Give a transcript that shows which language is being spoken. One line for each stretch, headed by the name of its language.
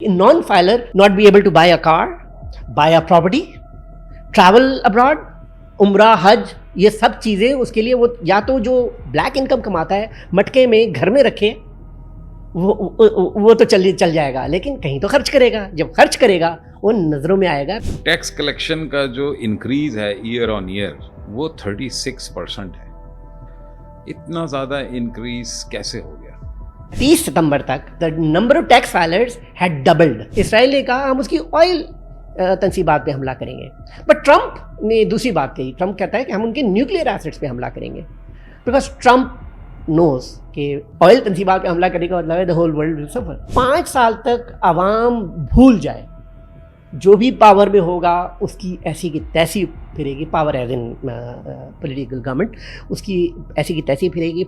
English: non-filer not be able to buy a car, buy a property, travel abroad,
Urdu: عمرہ حج, یہ سب چیزیں اس کے لیے وہ یا تو جو بلیک انکم کماتا ہے مٹکے میں گھر میں رکھے, وہ تو چل جائے گا, لیکن کہیں تو خرچ کرے گا. جب خرچ کرے گا وہ نظروں میں آئے گا. ٹیکس کلیکشن کا جو انکریز ہے ایئر آن ایئر وہ 36% ہے. اتنا زیادہ انکریز کیسے ہو گیا؟ 30 ستمبر تک
English: the number of tax filers had doubled.
Urdu: اسرائیل نے کہا ہم اس کی آئل تنصیبات پہ حملہ کریں گے, بٹ ٹرمپ نے دوسری بات کہی. ٹرمپ کہتا ہے کہ ہم ان کے نیوکلیئر ایسٹس پہ حملہ کریں گے, بیکاز ٹرمپ نوز کہ آئل تنصیبات پہ حملہ کرنے کا مطلب ہے
English: the whole world will suffer.
Urdu: 5 سال تک عوام بھول جائے, جو بھی پاور میں ہوگا اس کی ایسی کی تیسی پھرے گی, power as in political government, اس کی ایسی کی تیسی پھرے گی.